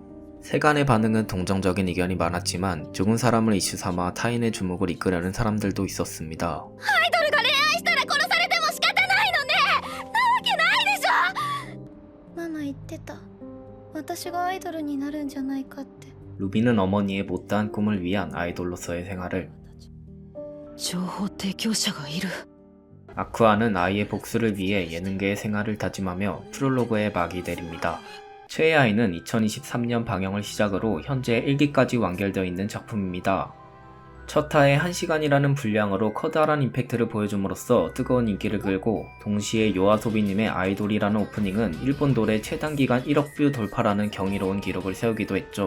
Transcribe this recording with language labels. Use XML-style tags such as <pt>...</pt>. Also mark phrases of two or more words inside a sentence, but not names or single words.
<ko>세간의 반응은 동정적인 의견이 많았지만 죽은 사람을 이슈 삼아 타인의 주목을 이끌려는 사람들도 있었습니다.</ko> <ja>アイドルが恋愛したら殺されても仕方ないのね。なわけないでしょ。ママ言ってた。私がアイドルになるんじゃないかって。</ja> <ko>루비는 어머니의 못다한 꿈을 위한 아이돌로서의 생활을,</ko> <ja>情報提供者がいる。</ja> <ko>아쿠아는 아이의 복수를 위해 예능계의 생활을 다짐하며 프롤로그에 막이 내립니다. 최애 아이는 2023년 방영을 시작으로 현재 1기까지 완결되어 있는 작품입니다. 첫 화에 1시간이라는 분량으로 커다란 임팩트를 보여줌으로써 뜨거운 인기를 끌고 동시에 요아소비님의 아이돌이라는 오프닝은 일본 노래 최단기간 1억 뷰 돌파라는 경이로운 기록을 세우기도 했죠.</ko>